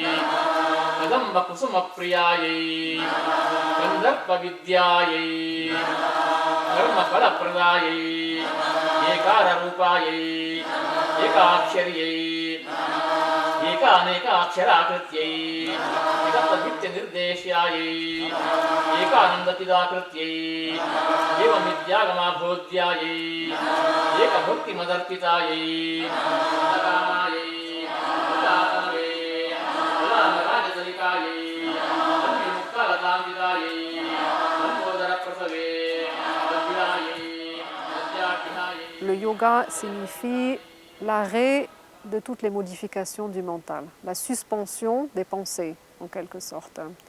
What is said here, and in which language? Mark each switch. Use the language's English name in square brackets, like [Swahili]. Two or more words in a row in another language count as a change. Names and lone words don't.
[Sanskrit] कदम्ब कुसुमप्रियायै, कन्दर्प विद्यायै, धर्म फलप्रदायै, एकर रूपायै, एकाक्षर्यै, एकानेकाक्षराकृत्यै, एकतद्वित्य निर्देश्यायै, एकानन्दतिदाकृत्यै, एवं बोध्यायै, एकभक्ति मदर्पितायै, [French] Le yoga signifie l'arrêt de toutes les modifications du mental, la suspension des pensées en quelque sorte.